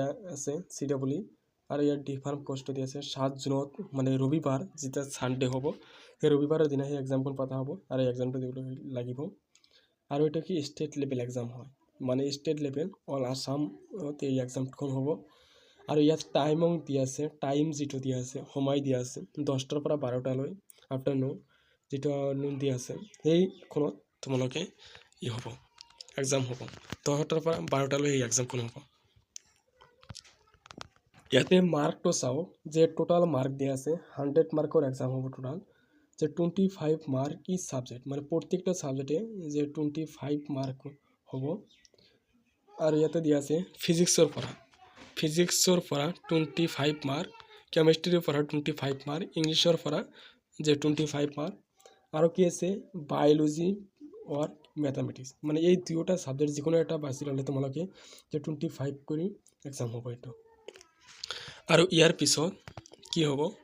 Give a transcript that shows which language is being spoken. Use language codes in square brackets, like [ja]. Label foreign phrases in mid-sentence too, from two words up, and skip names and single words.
[as] আছে CWE আৰু ইয়াত ডিফাৰ্ম পোষ্টটো দিয়া আছে 7 জুনত মানে ৰবিবাৰ যেটা সানডে হ'ব সেই ৰবিবাৰৰ দিনা সেই এক্সামখন পাতা হ'ব আৰু এক্সামটো দিবলৈ লাগিব আৰু এটা কি [en] state level [as] এক্সাম হয় মানে [en] state level [as] অল আসামত এই এক্সামখন হ'ব আৰু ইয়াত টাইমিং দিয়া আছে টাইম যেটো দিয়া আছে সময় দিয়া আছে 10টাৰ পৰা 12টালৈ আফটাৰনুন যেটো নুন দিয়া আছে সেইখনত তোমালোকে হ'ব এক্সাম হ'ব 10টাৰ পৰা 12টালৈ এই এক্সামখন হ'ব ইয়াতে মাৰ্কটো চাও যে [en] total mark [as] দিয়া আছে 100 মার্কৰ এক্সাম হ'ব টোটাল যে 25 মার্ক ইচ সাবজেক্ট মানে প্রত্যেকটা সাবজেক্টে যে 25 মার্ক হ'ব আৰু ইয়াতে দিয়া আছে ফিজিক্সৰ পৰা 25 মার্ক কেমিষ্ট্ৰিৰ পৰা 25 মার্ক ইংলিছৰ পৰা যে 25 মার্ক আৰু কি আছে বায়োলজি [hi] और मैथमेटिक्स [as] মানে এই দুটা সাবজেক্ট যিকোনো এটা বাছি ললে তোমালোকে যে 25 কৰি এক্সাম হ'ব এটা আৰু ইয়াৰ পিছত কি হ'ব